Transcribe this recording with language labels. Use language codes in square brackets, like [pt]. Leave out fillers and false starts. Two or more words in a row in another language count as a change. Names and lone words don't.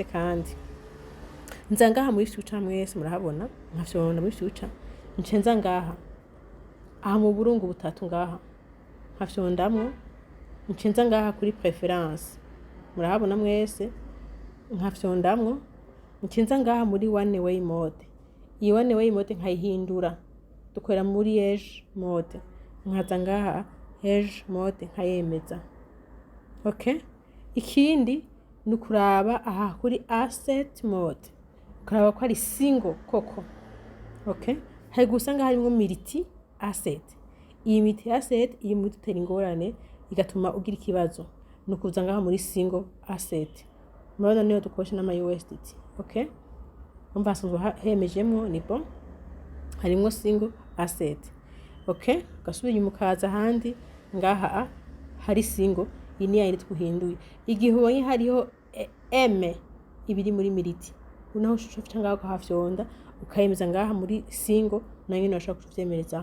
[rn] Kandi nzangaha muri future mwese murahabona nkafyonda muri future ncenza ngaha aha mu burungu butatu ngaha nkafyondamwo ncenza ngaha kuri preference murahabona mwese nkafyondamwo ncenza ngaha muri [en] one way mode. [rn] Iyi [en] one way mode [rn] nkayihindura dukorera muri [en] edge mode [rn] nkaza ngaha [en] edge mode [rn] nkayemeza. Okay, ikindi nukuraba aha kuri [en] asset mode [rn] kuraba ko ari single koko. Okay, hari gusanga harimo [en] multi asset. [rn] Iyi [en] multi asset [rn] iri mu dutera ingorane igatuma ugira ikibazo nukuza ngaha muri [en] single asset. [rn] Murabona niyo dukoresha n'ama USDT. Okay, umva sanzwe hemejemwo ni bon harimo [en] single asset. [rn] Okay, gasubira mukaza handi ngaha hari single iyi ni yari twuhinduye. Igihe ubonye hariho M ibiri muri militi unaho ushusho cyangwa ukahafyonda ukayemeza ngaha muri single na nyine urashaka kuvyemereza.